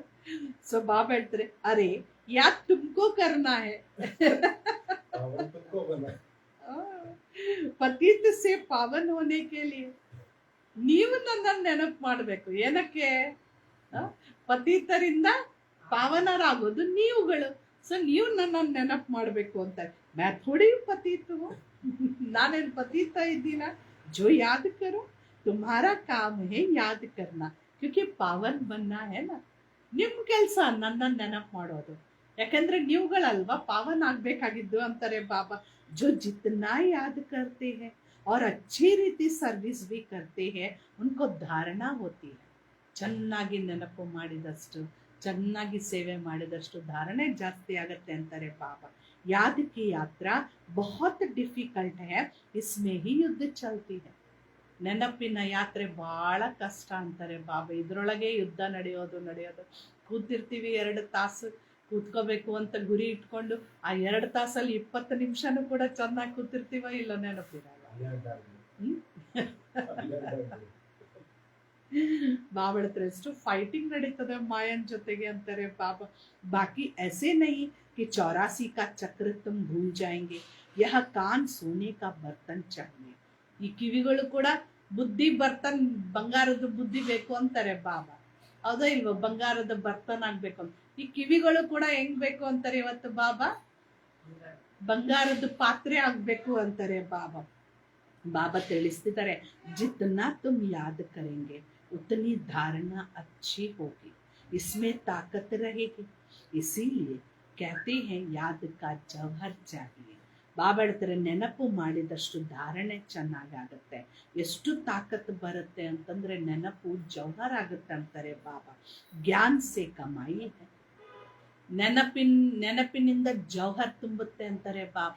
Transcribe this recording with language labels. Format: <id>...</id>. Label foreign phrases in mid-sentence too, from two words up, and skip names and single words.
<kn>ಸೊ ಬಾಬಾ ಹೇಳ್ತಾರೆ, ಅರೆ ಯಾಕ್</kn> <hi>तुमको करना है, पतित से पावन होने के लिए,</hi> <kn>ನೀವು ನನ್ನನ್ನು ನೆನಪು ಮಾಡ್ಬೇಕು. ಏನಕ್ಕೆ? ಪತೀತರಿಂದ ಪಾವನರಾಗೋದು ನೀವುಗಳು. ಸೊ ನೀವು ನನ್ನನ್ನು ನೆನಪು ಮಾಡ್ಬೇಕು ಅಂತ.</kn> <hi>मैं थोड़ी पतित हूँ,</hi> <kn>ನಾನೇನು ಪತೀತ ಇದ್ದೀನ?</kn> <hi>जो याद करो, तुम्हारा काम है याद करना, क्योंकि पावन बनना है ना.</hi> <kn>ನಿಮ್ ಕೆಲ್ಸ ನನ್ನನ್ನು ನೆನಪು ಮಾಡೋದು, ಯಾಕಂದ್ರೆ ನೀವುಗಳಲ್ವಾ ಪಾವನ್ ಆಗ್ಬೇಕಾಗಿದ್ದು ಅಂತಾರೆ ಬಾಬಾ.</kn> <hi>जो जितना याद करते हैं और अच्छी रीति सर्विस भी करते हैं, उनको धारणा होती है.</hi> <kn>ಚೆನ್ನಾಗಿ ನೆನಪು ಮಾಡಿದಷ್ಟು, ಚೆನ್ನಾಗಿ ಸೇವೆ ಮಾಡಿದಷ್ಟು ಧಾರಣೆ ಜಾಸ್ತಿ ಆಗತ್ತೆ ಅಂತಾರೆ ಬಾಬಾ.</kn> <hi>याद की यात्रा बहुत डिफिकल्ट है, इसमें ही युद्ध चलती है.</hi> <kn>ನೆನಪಿನ ಯಾತ್ರೆ ಬಹಳ ಕಷ್ಟ ಅಂತಾರೆ ಬಾಬಾ. ಇದ್ರೊಳಗೆ ಯುದ್ಧ ನಡೆಯೋದು. ಕೂತಿರ್ತೀವಿ 2 ತಾಸು ಕೂತ್ಕೋಬೇಕು ಅಂತ ಗುರಿ ಇಟ್ಕೊಂಡು, ಆ 2 ತಾಸಲ್ಲಿ 20 ನಿಮಿಷನೂ ಕೂಡ ಚೆನ್ನಾಗಿ ಕೂತಿರ್ತೀವ, ಇಲ್ಲ ನೆನಪಿರಲ್ಲ. ಬಾಬಾ ಎಷ್ಟು ಫೈಟಿಂಗ್ ನಡೀತದೆ ಮಾಯನ್ ಜೊತೆಗೆ ಅಂತಾರೆ ಬಾಬಾ.</kn> <hi>ಬಾಕಿ ऐसे नहीं कि 84 का चक्र तुम भूल जाएंगे, यह कान सोने का बर्तन चाहिए.</hi> <kn>ಈ ಕಿವಿಗಳು ಕೂಡ ಬುದ್ಧಿ ಬರ್ತನ್, ಬಂಗಾರದ ಬುದ್ಧಿ ಬೇಕು ಅಂತಾರೆ ಬಾಬಾ. ಹೌದಾ ಇಲ್ವ? ಬಂಗಾರದ ಬರ್ತನ್ ಆಗ್ಬೇಕು ಅಂತ. ಈ ಕಿವಿಗಳು ಕೂಡ ಹೆಂಗ್ ಬೇಕು ಅಂತಾರೆ ಇವತ್ತು ಬಾಬಾ? ಬಂಗಾರದ ಪಾತ್ರೆ ಆಗ್ಬೇಕು ಅಂತಾರೆ ಬಾಬಾ. ಬಾಬಾ ತಿಳಿಸ್ತಿದ್ದಾರೆ,</kn> <hi>जितना तुम याद करेंगे उतनी धारणा अच्छी होगी, इसमें ताकत रहेगी, इसीलिए कहते हैं याद का जौहर चाहिए.</hi> <kn>ಬಾಬಾ ಹೇಳ್ತಾರೆ, ನೆನಪು ಮಾಡಿದಷ್ಟು ಧಾರಣೆ ಚೆನ್ನಾಗಾಗತ್ತೆ. ಎಷ್ಟು ತಾಕತ್ ಬರುತ್ತೆ ಅಂತಂದ್ರೆ ನೆನಪು ಜೌಹರ್ ಆಗುತ್ತೆ ಅಂತಾರೆ ಬಾಬಾ.</kn> <hi>ज्ञान से कमाई है,</hi> <kn>ನೆನಪಿನಿಂದ ಜೌಹರ್ ತುಂಬುತ್ತೆ ಅಂತಾರೆ ಬಾಬಾ.</kn>